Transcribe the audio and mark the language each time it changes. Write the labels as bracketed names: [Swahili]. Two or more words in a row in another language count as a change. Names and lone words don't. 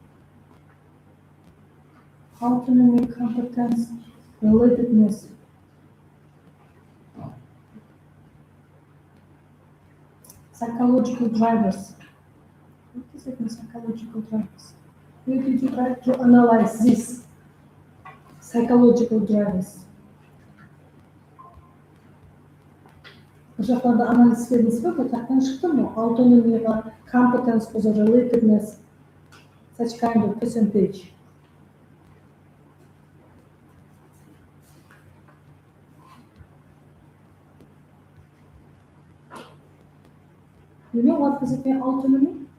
[English] Autonomy, competence, relatedness. Psychological drivers. What is it in psychological drivers? Where did you try to analyze this? Psychological drivers. [Kazakh] Жақтарда анализ істедіңіз бе? Бұл жақтан шықты ма? Autonomy'ға, [English] competence, relatedness, such kind of percentage. You know what does it mean, autonomy?